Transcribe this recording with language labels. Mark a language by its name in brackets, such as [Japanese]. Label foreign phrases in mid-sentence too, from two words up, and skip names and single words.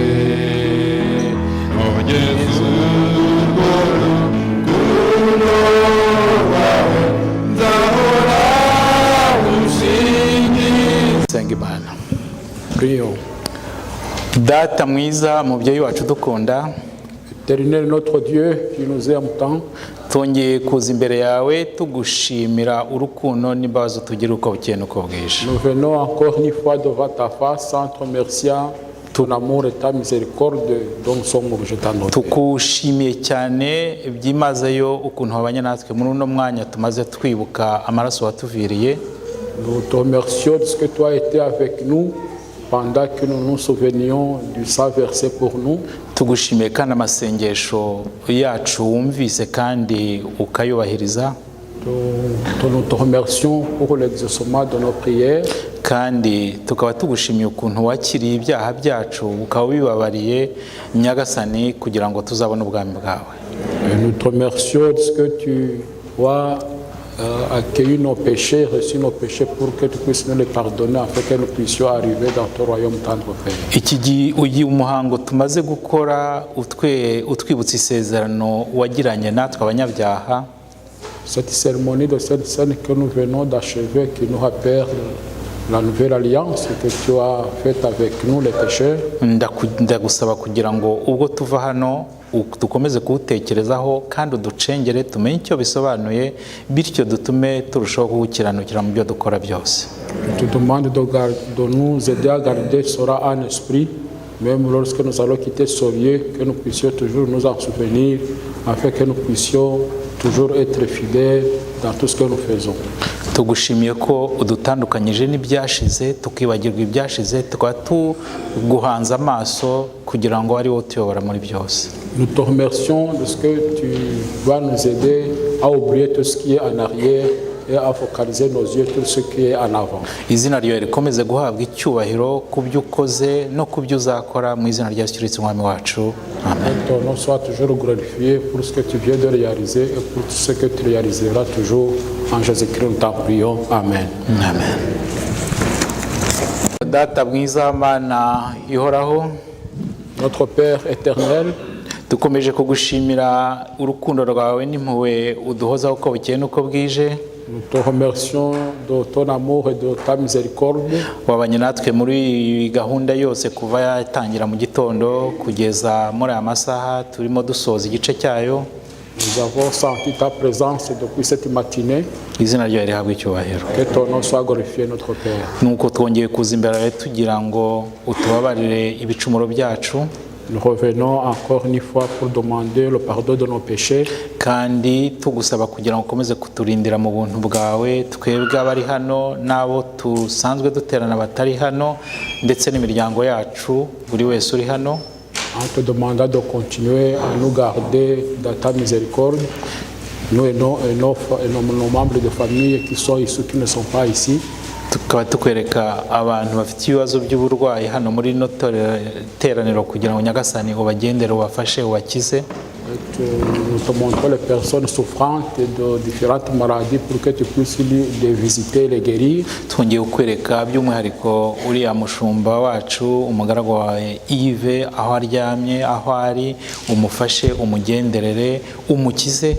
[Kinyarwanda] nogeze urwo rukundo rwawe nzahora ushingiye. Senga Imana. [French] Prions. [Kinyarwanda] Data mwiza, mubyeyi wacu dukunda, [French] Éternel notre Dieu qui nous aime tant, [Kinyarwanda] twongeye kuza imbere yawe tugushimira urukundo n'imbabazi tugira uko bukeye n'uko bwije. [French] nous venons encore une fois devant ta face sans te remercier ton amour et ta miséricorde dont nous sommes obligés d'en [Kinyarwanda] Tukushimiye cyane byimazeyo ukuntu wabanye natwe muri uno mwanya tumaze twibuka amaraso watuviriye. [French] Nous te remercions de ce que tu as été avec nous pendant que nous nous souvenions du sang versé pour nous. [Kinyarwanda] Tugushimiye kandi amasengesho yacu wumvise kandi ukayubahiriza. [French] Nous te remercions pour l'exaucement de nos prières. [Kinyarwanda] Kandi tukaba tugushimiye ukuntu wakiriye ibyaha byacu ukaba ubibabariye Nyagasani kugira ngo tuzabone ubwami bwawe. [French] Et nous te remercions de ce que tu as accueilli nos péchés, reçu nos péchés pour que tu puisses nous les pardonner afin que nous puissions arriver dans ton royaume tendre Père. [Kinyarwanda] Iki uyu muhango tumaze gukora utwibutsa isezerano wagiranye natwe abanyabyaha. [French] Cette cérémonie de cette scène que nous venons d'achever qui nous rappelle la nouvelle alliance que tu as faite avec nous les pécheurs. [Kinyarwanda] Ndagusaba kugira ngo ubwo tuva hano dukomeze kuwutekerezaho kandi uducengere tumenye icyo bisobanuye bityo dutume turushaho kuwukiranukira mu byo dukora byose. [French] Je te demande de nous aider à garder cela en esprit, même lorsque nous allons quitter ce lieu, que nous puissions toujours nous en souvenir, afin que nous puissions toujours être fidèles dans tout ce que nous faisons. [Kinyarwanda] Tugushimiye ko udutandukanyije n'ibyashize tukibagirwa ibyashize tukaba tuguhanza amaso kugira ngo ari wowe utuyobora muri byose. [French] Nous te remercions de ce que tu vas nous aider à oublier tout ce qui est en arrière et à focaliser nos yeux sur ce qui est en avant. [Kinyarwanda] Izina ryawe rikomeze guhabwa icyubahiro ku byo ukoze no ku byo uzakora mu izina rya Yesu Kristo umwami wacu. Amen. [French] Que ton nom soit toujours glorifié pour ce que tu viens de réaliser et pour ce que tu réaliseras toujours. En Jésus-Christ, nous t'en prions. Amen. Amen. [Kinyarwanda] Data mwiza Mana ihoraho, [French] Notre Père éternel, [Kinyarwanda] dukomeje kugushimira urukundo rwawe n'impuhwe uduhozaho uko bukeye n'uko bwije. [French] nous te remercions de ton amour et de ta miséricorde. [Kinyarwanda] Wabanye natwe muri gahunda yose kuva yatangira mu gitondo kugeza muri aya masaha turimo dusoza igice cyayo. [French] Nous avons senti ta présence depuis cette matinée. [Kinyarwanda] Izina ryawe rihabwe icyubahiro. [French] Que ton nom soit glorifié, notre Père. [Kinyarwanda] Nuko twongeye kuza imbere yawe tugira ngo utubabarire ibicumuro byacu. [French] Nous revenons encore une fois pour demander le pardon de nos péchés. [Kinyarwanda] Kandi tugusaba kugira ngo ukomeze kuturindira mu buntu bwawe twebwe abari hano n'abo tusanzwe duterana batari hano ndetse n'imiryango yacu buri wese uri hano. [French] En te demandant de continuer à nous garder dans ta miséricorde, nous et nos membres de famille qui sont ici, qui ne sont pas ici. [Kinyarwanda] Tukaba tukwereka abantu bafite ibibazo by'uburwayi hano muri ino teraniro kugira ngo Nyagasani ubagendere ubafashe ubakize. [French] Nous te montrons les personnes souffrantes de différentes maladies pour que tu puisses les visiter, les guérir. [Kinyarwanda] Twongeye kukwereka by'umwihariko uriya mushumba wacu umugaragu wawe Yves aho aryamye aho ari umufashe umugenderere umukize.